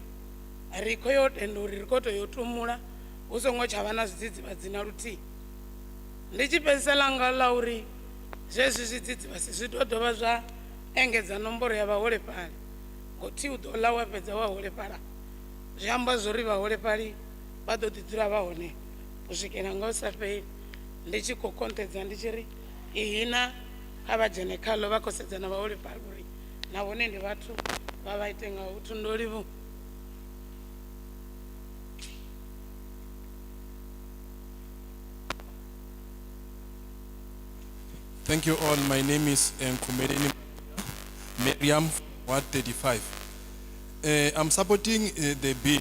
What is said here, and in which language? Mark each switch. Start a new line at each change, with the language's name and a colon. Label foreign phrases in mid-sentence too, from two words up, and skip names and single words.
Venda: ri khou yo tenda uri ri khou tou yo tumula hu songo tsha vha na zwidzidzivhadzi na luthihi ndi tshi fhedzisela nga ḽa uri zwezwi zwidzidzivhadzi zwi ḓo dovha zwa engedza nomboro ya vhaholefhali ngothi u ḓo ḽa wa fhedza wa holefhala zwi amba zwori vhaholefhali vha ḓo ḓi dzula vha hone u swikela nga u sa fheli ndi tshi khou kontedza ndi tshi ri ihina kha vha dzhene khaḽo vha khou sedza na vhaholefhali uri na vhone ndi vhathu vha vha ite nga u thundolivu.
English: Thank you all. My name is Nkumeleni Miriam, Ward 35. I'm supporting the bill.